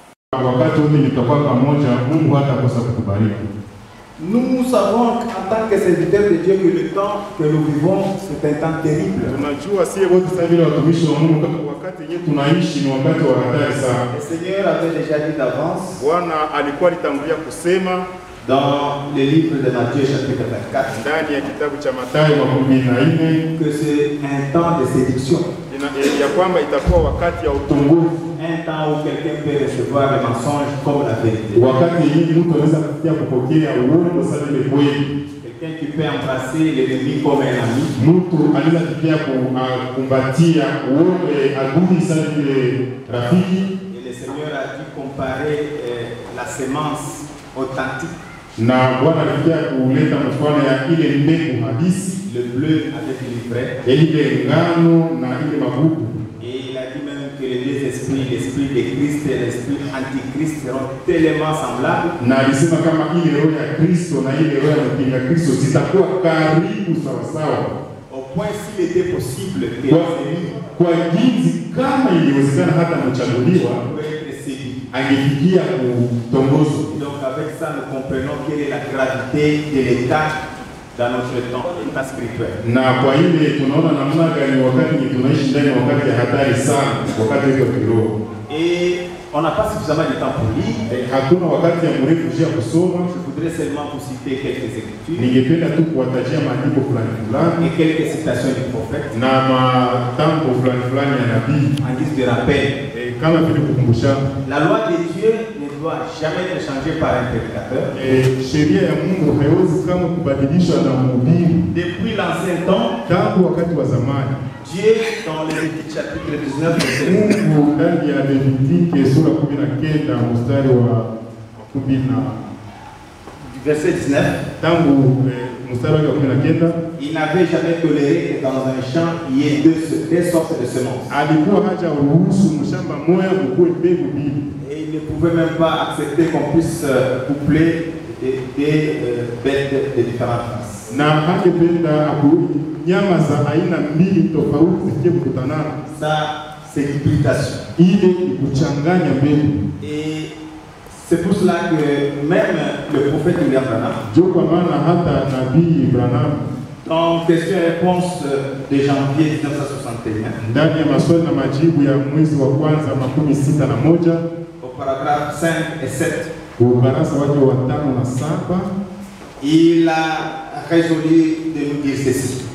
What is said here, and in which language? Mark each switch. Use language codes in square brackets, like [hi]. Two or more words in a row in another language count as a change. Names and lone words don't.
[sw] wakati wote nitakuwa pamoja, Mungu hatakosa kutubariki. [fr] Nous savons en tant que serviteurs de Dieu que le temps que nous vivons, c'est un temps terrible. [sw] Tunajua sie wote sasa vile watumishi wa Mungu wakati yenyewe tunaishi ni wakati wa hatari sana. [fr] Le Seigneur avait déjà dit d'avance. [sw] Bwana alikuwa alitangulia kusema [fr] dans le livre de Matthieu chapitre 24 [sw] ndani ya kitabu cha Mathayo 14 [fr] que c'est un temps de séduction. [sw] Ya kwamba itakuwa wakati ya utungufu. [fr] Un temps où quelqu'un peut recevoir le mensonge comme la vérité. [sw] Wakati hii mtu anaweza kufikia kupokea uongo sawa vile kweli. [fr] Quelqu'un qui peut embrasser l'ennemi comme un ami. [sw] Mtu anaweza kufikia kumbatia uongo adui sawa vile rafiki. [fr] Et le Seigneur a dû comparer la semence authentique. [sw] Na Bwana alifikia kuleta mfano ya ile mbegu halisi, [fr] le bleu avec l'ivraie. [sw] Ile ngano na ile magugu. [fr] Et il a dit même que les deux esprits, l'esprit de Christ et l'esprit antichrist seront tellement semblables. [sw] Na alisema kama ile roho ya Kristo na ile roho ya mpinga Kristo zitakuwa karibu sawa sawa. [fr] Au point s'il était possible que [sw] kwa jinsi kama iliwezekana hata mchaguliwa angefikia kutongozwa. [fr] Donc avec ça nous comprenons quelle est la gravité de l'état dans notre temps, l'état spirituel. [sw] Na kwa ile tunaona namna gani wakati tunaishi ndani ya wakati ya hatari sana, wakati wa kiroho. [fr] Et on n'a pas suffisamment de temps pour lire. [sw] Hakuna wakati ya mrefu ya kusoma. [fr] Je voudrais seulement vous citer quelques écritures. [sw] Ningependa tu kuwatajia maandiko fulani fulani [fr] et quelques citations du prophète. [sw] Na matamko fulani fulani ya nabii [fr] en guise de rappel. [sw] Kama vile kukumbusha. [fr] La loi de Dieu ne doit jamais être changée par un prédicateur. [sw] Sheria ya Mungu haiwezi kama kubadilishwa na mhubiri. [fr] Depuis l'ancien temps, [sw] tangu wakati wa zamani. [fr] Dieu dans le Lévitique chapitre 19 verset [sw] Mungu ndani ya Levitique sura 19 mstari wa 10 [fr] verset 19 [sw] tangu mstari wa 19 [fr] il n'avait jamais toléré que dans un champ il y ait deux sortes de semences. [sw] Alikuwa haja ruhusu mshamba moja mkue mbegu mbili. [fr] Et il ne pouvait même pas accepter qu'on puisse coupler des bêtes de différentes races. [sw] Na hangependa nyama za aina mbili tofauti zije kukutanana. [fr] Ça c'est duplication. [sw] Ile kuchanganya mbegu. [fr] Et c'est pour cela que même le prophète William Branham, dans question-réponse de janvier 1961, au paragraphe 5 et 7, il a résolu de nous dire ceci.